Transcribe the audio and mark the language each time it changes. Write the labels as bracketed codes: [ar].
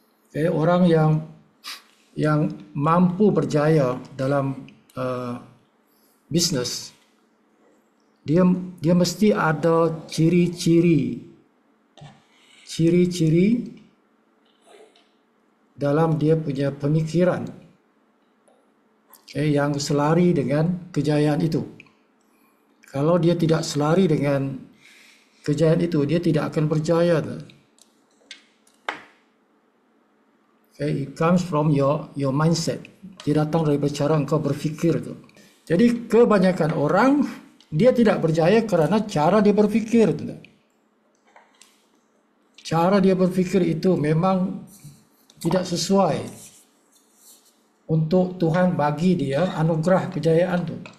[ms] Okay, orang yang mampu berjaya dalam bisnes, dia mesti ada ciri-ciri dalam dia punya pemikiran, yang selari dengan kejayaan itu. Kalau dia tidak selari dengan kejayaan itu, dia tidak akan berjaya. [en] It comes from your mindset. [ms] Dia datang dari cara engkau berfikir tu. Jadi kebanyakan orang dia tidak berjaya kerana cara dia berfikir tu. Cara dia berfikir itu memang tidak sesuai untuk Tuhan bagi dia anugerah kejayaan tu.